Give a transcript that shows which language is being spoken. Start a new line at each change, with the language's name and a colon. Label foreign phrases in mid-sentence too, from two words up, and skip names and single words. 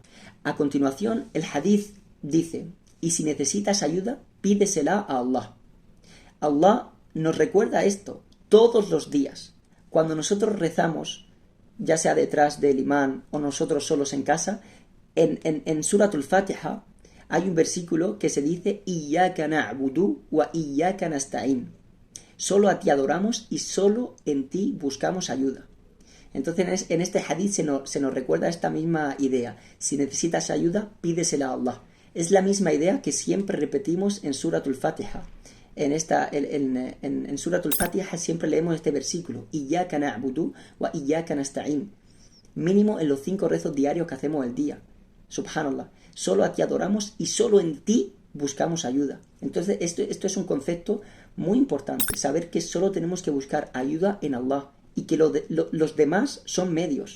Spanish: A continuación, el hadith dice: y si necesitas ayuda, pídesela a Allah. Allah nos recuerda esto todos los días. Cuando nosotros rezamos, ya sea detrás del imán o nosotros solos en casa, en Suratul Fatiha hay un versículo que se dice:
Arabic: إياك نعبد وإياك نستعين.
Spanish: Solo a ti adoramos y solo en ti buscamos ayuda. Entonces en este hadith se nos recuerda esta misma idea. Si necesitas ayuda, pídesela a Allah. Es la misma idea que siempre repetimos en Suratul Fatiha. En Suratul Fatiha siempre leemos este versículo:
Arabic: إياك نعبد وإياك نستعين.
Spanish: Mínimo en los 5 rezos diarios que hacemos el día. Subhanallah. Solo a ti adoramos y solo en ti buscamos ayuda. Entonces esto es un concepto muy importante, saber que solo tenemos que buscar ayuda en Allah y que los demás son medios.